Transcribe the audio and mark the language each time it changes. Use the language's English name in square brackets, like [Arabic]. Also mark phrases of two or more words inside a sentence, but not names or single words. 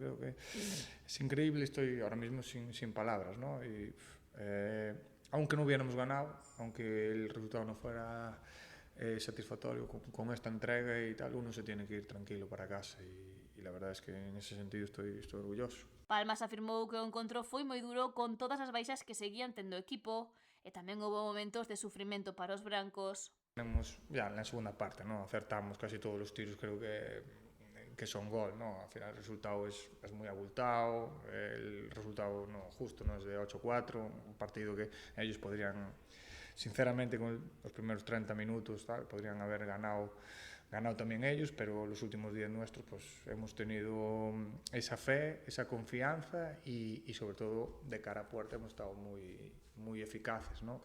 [Spanish] Creo que es increíble. Estoy ahora mismo sin palabras, ¿no? Y, aunque no hubiéramos ganado, aunque el resultado no fuera satisfactorio con esta entrega y tal, uno se tiene que ir tranquilo para casa y la verdad es que en ese sentido estoy orgulloso. [Galician] Palmas afirmou que o encontro foi moi duro con todas as baixas que seguían tendo o equipo e tamén houve momentos de sufrimento para os brancos. [Spanish] Tenemos ya en la segunda parte, ¿no? Acertamos casi todos los tiros, creo que son gol, ¿no? Al final el resultado es muy abultado, el resultado no justo, ¿no? Es de 8-4, un partido que ellos podrían, sinceramente, con los primeros 30 minutos, tal, podrían haber ganado también ellos, pero los últimos 10 nuestros pues hemos tenido esa fe, esa confianza y sobre todo de cara a puerta hemos estado muy eficaces, ¿no?